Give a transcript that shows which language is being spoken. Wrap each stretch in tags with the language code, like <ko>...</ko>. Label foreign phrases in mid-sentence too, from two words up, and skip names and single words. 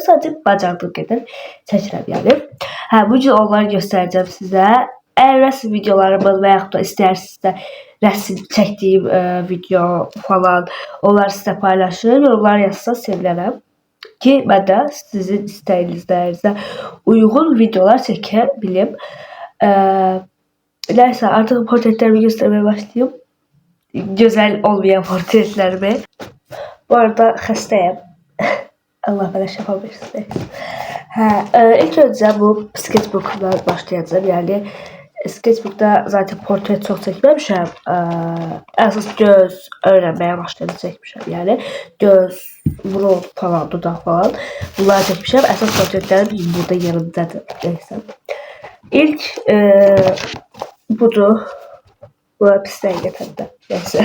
<az>Sadəcə bacardığım qədər çəkirəm, yəni. Bu gün onları göstərəcəm sizə. Əgər rəsm videolarımız və yaxud da istəyirsinizsə rəsm çəkdiyim video falan, onları sizə paylaşır, yorumlar yazsanız sevinərəm. Ki, mən də sizin istəyinizlərinizə uyğun videolar çəkə bilim.</az> <tr>Neyse artık portretlerimi göstermeye başlayayım. Güzel olmayan portretlerimi.</tr> <az>Bu arada xəstəyəm.</az> <tr>Allah bana</tr> <az>şəfa versin.</az> <tr>İlk önce bu sketchbook'dan başlayacağım. Yani sketchbook'da zaten portret çok</tr> <az>çəkməmişəm. Əsas göz öyrənməyə başlayacağım çəkmişəm. Yani göz, burun falan, dudaq falan. Bunları çəkmişəm. Əsas portretlerim burada yanımdadır.</az> <tr>Neyse. İlk budur.</tr> <az>Bunlar pisdən gətirdi. Neyse.</az>